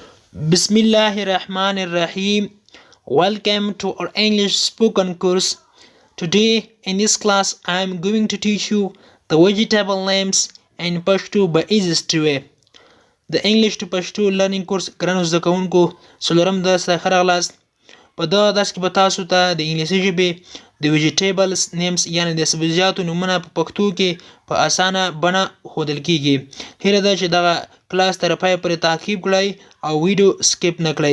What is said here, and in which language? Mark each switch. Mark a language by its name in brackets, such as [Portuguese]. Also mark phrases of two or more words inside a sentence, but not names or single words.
[English] Bismillahirrahmanirrahim. Welcome to our English spoken course. Today in this class I am going to teach you the vegetable names in Pashto by easiest way. The English to Pashto learning course [Pashto] ګرانو زده کوونکو څلورم درس ته ښه راغلاست. په دغه درس کې به تاسو ته د انګلیسي ژبې د [English] vegetables names [Pashto] یعنی د سبزیجاتو نومونه په پښتو کې په اسانه بڼه ښودل کیږي. هیله ده چې دغه کلاس تر پایه پورې تعقیب کړئ او [English] video skip [Pashto] نه کړئ.